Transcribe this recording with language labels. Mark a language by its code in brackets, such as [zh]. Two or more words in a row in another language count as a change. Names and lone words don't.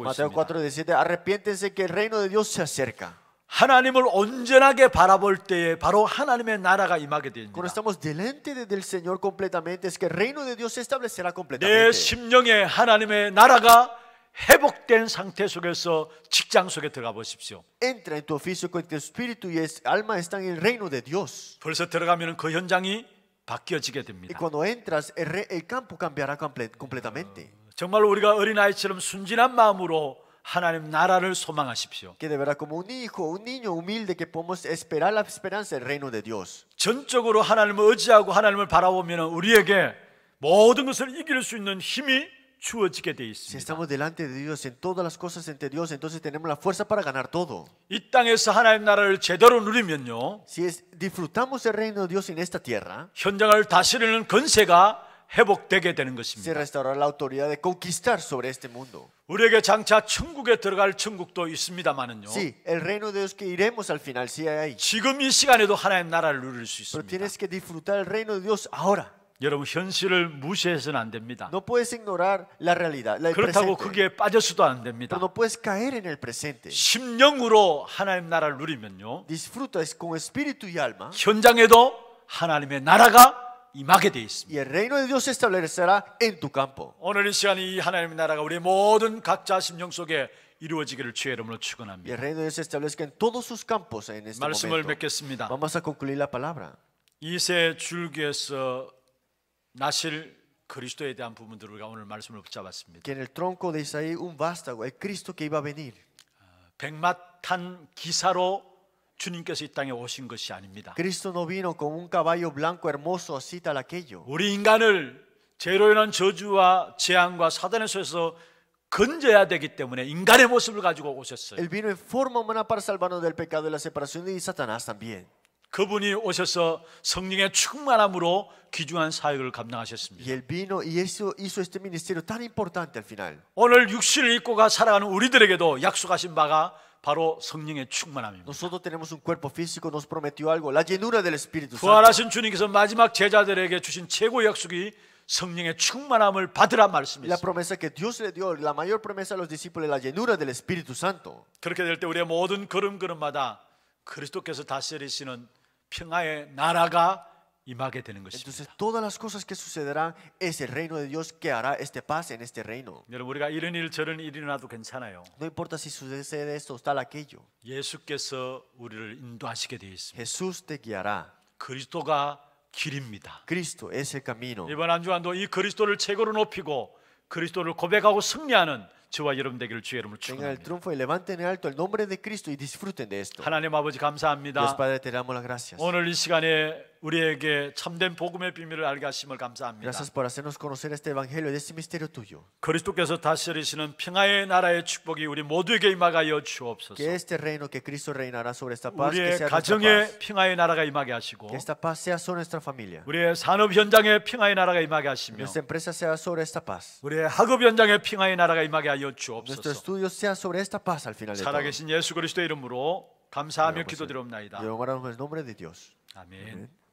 [es] Mateo [ko] 있습니다. [es] 4:17, arrepiéntense que el reino de Dios se acerca. [ko] 하나님을 온전하게 바라볼 때에 바로 하나님의 나라가 임하게 됩니다. [es] Cuando estamos delante del Señor completamente, es que el reino de Dios se establecerá [ko] 내 [es] completamente. [ko] 심령에 하나님의 나라가 회복된 상태 속에서 직장 속에 들어가 보십시오. [es] Entra en tu oficio con tu espíritu y alma están en el reino de Dios. [ko] 벌써 들어가면 그 현장이 바뀌어지게 [es] Y [ko] 됩니다. [es] cuando entras, el campo cambiará completamente. [ko] 정말 우리가 어린아이처럼 순진한 마음으로 하나님 나라를 소망하십시오. [es] Que de verdad, como un hijo, un niño humilde, que podemos esperar la esperanza del reino de Dios. [ko] 전적으로 하나님을 의지하고 하나님을 바라보면 우리에게 모든 것을 이길 수 있는 힘이 주어지게 돼 [es] Si [ko] 있습니다. [es] estamos delante de Dios en todas las cosas ante Dios, entonces tenemos la fuerza para ganar todo. [ko] 이 땅에서 하나님 나라를 제대로 누리면요, [es] Si disfrutamos el reino de Dios en esta tierra, [ko] 현장을 다스리는 권세가 회복되게 되는 [es] se [ko] 것입니다. [es] restaurará la autoridad de conquistar sobre este mundo. [ko] 우리에게 장차 천국에 들어갈 천국도 있습니다만은요. [es] Sí, el reino de Dios que iremos al final, sí hay ahí. [ko] 지금 이 시간에도 하나님 나라를 누릴 수 [es] Pero [ko] 있습니다. [es] tienes que disfrutar el reino de Dios ahora. [ko] 여러분 현실을 무시해서는 안 됩니다. [es] No puedes ignorar la realidad, el [ko] 그렇다고 [es] presente. [ko] 거기에 빠져서도 안 됩니다. [es] Pero no puedes caer en el presente. [ko] 심령으로 하나님 나라를 누리면요, [es] Disfruta con espíritu y alma. [ko] 현장에도 하나님의 나라가 임하게 돼 있습니다. [es] Y el reino de Dios se establecerá en tu campo. [ko] 오늘 이 시간이 이 하나님의 나라가 우리 모든 각자 심령 속에 이루어지기를 주의 이름으로 [es] Y [ko] 축원합니다. [es] el reino de Dios se establezca en todos sus campos en este [ko] 말씀을 [es] momento. [ko] 맺겠습니다. [es] Vamos a concluir la palabra. [ko] 이세 줄기에서 나실 그리스도에 대한 부분들을 우리가 오늘 말씀을 붙잡았습니다. [es] Que en el tronco de Isaí un vástago, el Cristo que iba a venir. [ko] 백마탄 기사로 주님께서 이 땅에 오신 것이 아닙니다. [es] Cristo no vino con un caballo blanco hermoso así tal aquello. [ko] 우리 인간을 죄로 인한 저주와 재앙과 사단의 손에서 건져야 되기 때문에 인간의 모습을 가지고 오셨어요. [es] Él vino en forma humana para salvarnos del pecado y la separación de Satanás también. [ko] 그분이 오셔서 성령의 충만함으로 귀중한 사역을 감당하셨습니다. [es] Y Él vino y hizo este ministerio tan importante al final. [ko] 오늘 육신을 입고가 살아가는 우리들에게도 약속하신 바가 바로 성령의 충만함입니다. [es] Nosotros tenemos un cuerpo físico, nos prometió algo, la llenura del Espíritu Santo. [ko] 부활하신 주님께서 마지막 제자들에게 주신 최고의 약속이 성령의 충만함을 받으라 [es] La [ko] 말씀이었습니다. [es] promesa que Dios le dio, la mayor promesa a los discípulos, la llenura del Espíritu Santo. [ko] 그렇게 될 때 우리의 모든 걸음걸음마다 그리스도께서 다스리시는 평화의 나라가 임하게 되는 것입니다. [es] Entonces todas las cosas que sucederán es el reino de Dios que hará este paz en este reino. [ko] 여러분 우리가 이런 일 저런 일이 일어나도 괜찮아요. [es] No importa si sucede esto o tal aquello. [ko] 예수께서 우리를 인도하시게 되어 있습니다. [es] Jesús te guiará. [ko] 그리스도가 길입니다. [es] Cristo es el camino. [ko] 이번 한 주간도 이 그리스도를 최고로 높이고 그리스도를 고백하고 승리하는 저와 여러분 되기를 주의 이름으로 [es] Tengan el [ko] 축원합니다. [es] triunfo y levanten en alto el nombre de Cristo y disfruten de esto. [ko] 하나님 아버지 [es] Dios [ko] 감사합니다. [es] Padre, te damos las gracias. [ko] 오늘 이 시간에 우리에게 참된 복음의 비밀을 알게 하심을 감사합니다. [es] Gracias por hacernos conocer este evangelio, de este misterio tuyo. [ko] 그리스도께서 다스리시는 평화의 나라의 축복이 우리 모두에게 임하여 주옵소서. [es] Que este reino que Cristo reinará sobre esta paz, que [ko] 우리의 [es] sea nuestra [ko] 가정의 [es] paz. [ko] 평화의 나라가 임하게 하시고 [es] Que esta paz sea sobre nuestra familia. [ko] 우리의 산업 현장의 평화의 나라가 임하게 하시며 [es] Nuestra empresa sea sobre esta paz. [ko] 우리의 학업 현장의 평화의 나라가 임하게 하여 [es] Nuestro [ko] 주옵소서. [es] estudio sea sobre esta paz al final de todo. [ko] 살아계신 예수 그리스도의 이름으로 감사하며 [es] Oramos [ko] 기도드리옵나이다. [es] y oramos en el nombre de Dios. [ko] 아멘. [es] Amén.